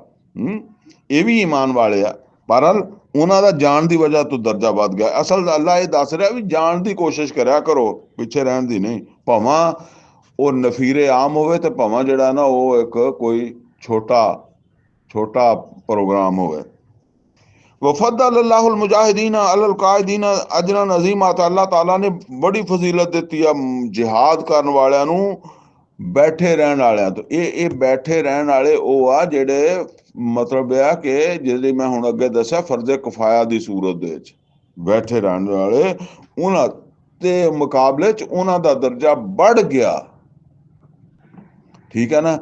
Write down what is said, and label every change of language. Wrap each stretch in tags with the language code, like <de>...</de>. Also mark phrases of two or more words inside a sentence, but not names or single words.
<pa>ਇਹ ਵੀ ਈਮਾਨ ਵਾਲੇ ਆ, ਬਹਰਹਾਲ ਉਹਨਾਂ ਦਾ ਜਾਣ ਦੀ ਵਜ੍ਹਾ ਤੋਂ ਦਰਜਾ ਵੱਧ ਗਿਆ। ਅਸਲ ਅੱਲਾ ਇਹ ਦੱਸ ਰਿਹਾ ਵੀ ਜਾਣ ਦੀ ਕੋਸ਼ਿਸ਼ ਕਰਿਆ ਕਰੋ, ਪਿੱਛੇ ਰਹਿਣ ਦੀ ਨਹੀਂ, ਭਾਵਾਂ ਉਹ ਨਫੀਰੇ ਆਮ ਹੋਵੇ ਤੇ ਭਾਵਾਂ ਜਿਹੜਾ ਨਾ ਉਹ ਇੱਕ ਕੋਈ ਛੋਟਾ ਪ੍ਰੋਗਰਾਮ ਹੋਵੇ।</pa> <ar>وفضل الله المجاهدين على القاعدين أجرا عظيما,</ar> <pa>ਅੱਲਾਹ ਤਾਲਾ ਨੇ ਬੜੀ ਫ਼ਜ਼ੀਲਤ ਦਿੱਤੀ ਆ ਜਿਹਾਦ ਕਰਨ ਵਾਲਿਆਂ ਨੂੰ ਬੈਠੇ ਰਹਿਣ ਵਾਲਿਆਂ ਤੋਂ। ਇਹ ਬੈਠੇ ਰਹਿਣ ਵਾਲੇ ਉਹ ਆ ਜਿਹੜੇ ਮਤਲਬ ਆ ਕਿ ਜਿਹੜੇ ਮੈਂ ਹੁਣ ਅੱਗੇ ਦੱਸਿਆ ਫਰਜ਼ ਕਿਫਾਇਆ ਦੀ ਸੂਰਤ ਦੇ ਵਿੱਚ ਬੈਠੇ ਰਹਿਣ ਵਾਲੇ, ਉਹਨਾਂ ਦੇ ਮੁਕਾਬਲੇ 'ਚ ਉਹਨਾਂ ਦਾ ਦਰਜਾ ਵੱਧ ਗਿਆ, ਠੀਕ ਹੈ ਨਾ।</pa>